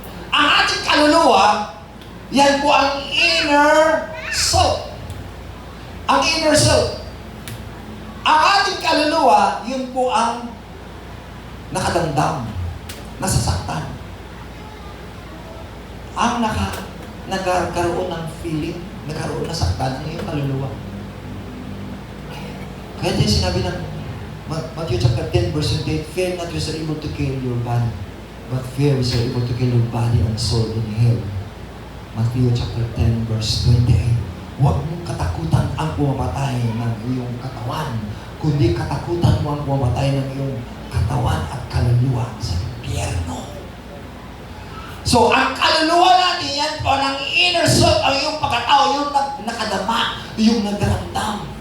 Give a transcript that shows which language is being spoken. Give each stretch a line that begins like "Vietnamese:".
Filipino: Ang ating kaluluwa, yan po ang inner self. Ang inner self. Ang ating kaluluwa, yun po ang nakadamdam, nasasaktan. Ang nagkaroon ng feeling, nagkaroon ng saktan, ang iyong kaluluwa. Kaya din sinabi ng
English: Matthew chapter 10, verse 28, fear not you are able to kill your body, but fear is able to kill your body and soul in hell. Matthew chapter 10, verse 28.
Filipino: Huwag mong katakutan ang pumamatay ng iyong katawan, kundi katakutan mo ang pumamatay ng iyong katawan at kaluluwa sa impyerno. So, ang kaluluwa natin, yan po ng inner self, ang iyong pagkatao, yung nakadama, yung nagdaramdam.